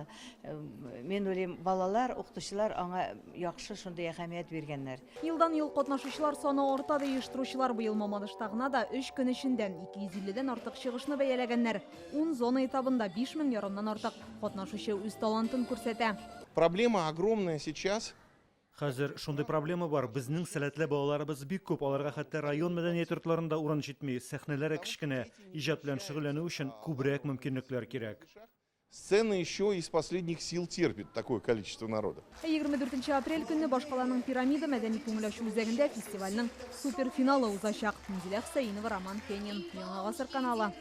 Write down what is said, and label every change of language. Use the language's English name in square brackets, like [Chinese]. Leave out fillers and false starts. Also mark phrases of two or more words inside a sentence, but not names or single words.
[Tatar] Мен уйлыйм, балалар, укытучылар аңа яхшы шундый әһәмият биргәннәр. Елдан ел катнашучылар саны арта, оештыручылар быел Мамадышта гына да 3 көн эчендә 250дән артык чыгышны бәяләгәннәр. 10 зона этабында 5000 ярымнан артык катнашучы үз талантын күрсәтә. [Russian] Проблема огромная сейчас. [Tatar] Хәзер шундый проблема бар. Безнең сәләтле балаларыбыз бик күп. Аларга хәтта район мәдәният йортларында урын җитми. Сәхнәләре кечкенә. Иҗат белән шөгыльләнү өчен күбрәк мөмкинлекләр кирәк. [Russian] Сцена еще из последних сил терпит такое количество народа. [Tatar] 24 апрель көнне Башкаланың пирамида мәдәни күңелачу үзәгендә фестивальнең суперфиналы узачак. Минзилә Хусаинова, Роман Фенин, Яңа гасыр каналы.